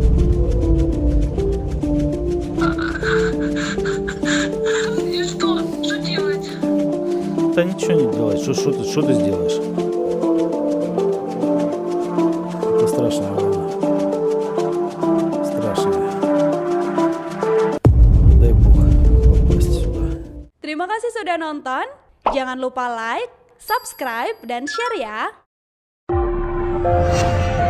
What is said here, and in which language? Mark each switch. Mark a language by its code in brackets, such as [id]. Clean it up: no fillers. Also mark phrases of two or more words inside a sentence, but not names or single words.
[ru] И что? Что делать? Да ничего не делать. Что ты сделаешь? Это страшная война. Страшная. Дай Бог попасть сюда. [id] Terima kasih sudah nonton. Jangan lupa like, subscribe, dan share ya.